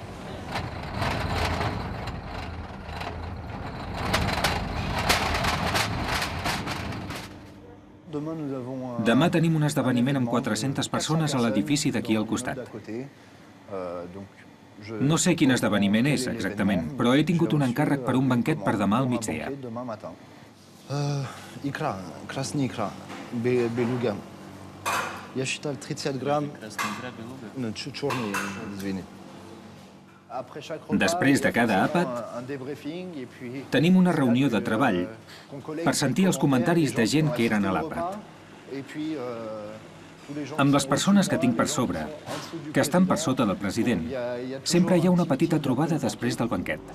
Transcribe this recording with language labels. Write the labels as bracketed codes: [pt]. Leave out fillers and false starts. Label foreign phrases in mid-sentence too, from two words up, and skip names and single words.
[ca] Demà tenim un esdeveniment amb 400 persones a l'edifici d'aquí al costat. No sé quin esdeveniment és, exactament, però he tingut un encàrrec per un banquet per demà al migdia. [ru] Икра, красный икра, белуга. Я считал 30 грамм, черный, извини. [ca] Després de cada àpat, tenim una reunió de treball per sentir els comentaris de gent que eren a l'àpat. Amb les persones que tinc per sobre, que estan per sota del president, sempre hi ha una petita trobada després del banquet.